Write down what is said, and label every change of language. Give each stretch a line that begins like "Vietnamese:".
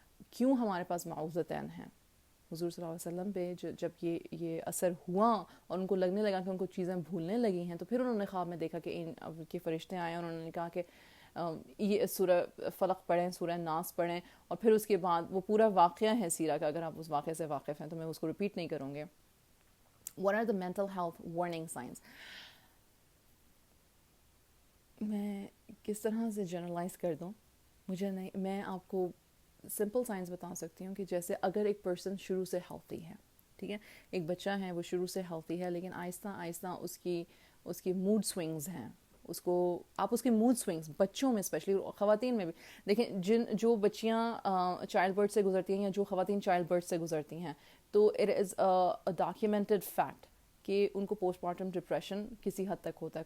Urdu: کیوں ہمارے پاس معوذتین ہیں. حضور صلی اللہ علیہ وسلم پہ جب یہ اثر ہوا اور ان کو لگنے لگا کہ ان کو چیزیں بھولنے لگی ہیں, تو پھر انہوں نے خواب میں دیکھا کہ ان کے فرشتے آئے اور انہوں نے کہا کہ یہ سورہ فلق پڑھیں, سورہ ناس پڑھیں, اور پھر اس کے بعد وہ پورا واقعہ ہے سیرہ کا, اگر آپ اس واقعے سے واقف ہیں تو میں اس کو ریپیٹ نہیں کروں گے.
English: What are the mental health warning signs?
Urdu: میں کس طرح سے جنرلائز کر دوں, مجھے نہیں, میں آپ کو سمپل سائنس بتا سکتی ہوں کہ جیسے اگر ایک پرسن شروع سے ہیلتھی ہے, ٹھیک ہے, ایک بچہ ہے وہ شروع سے ہیلتھی ہے, لیکن آہستہ آہستہ اس کی موڈ سوئنگز ہیں, اس کو آپ اس کے موڈ سوئنگز, بچوں میں اسپیشلی, خواتین میں بھی دیکھیں, جو بچیاں چائلڈ برتھ سے گزرتی ہیں یا جو خواتین چائلڈ برتھ سے گزرتی ہیں, تو
English: it is a documented fact
Urdu: کہ ان کو پوسٹ مارٹم ڈپریشن کسی حد تک ہوتا ہے.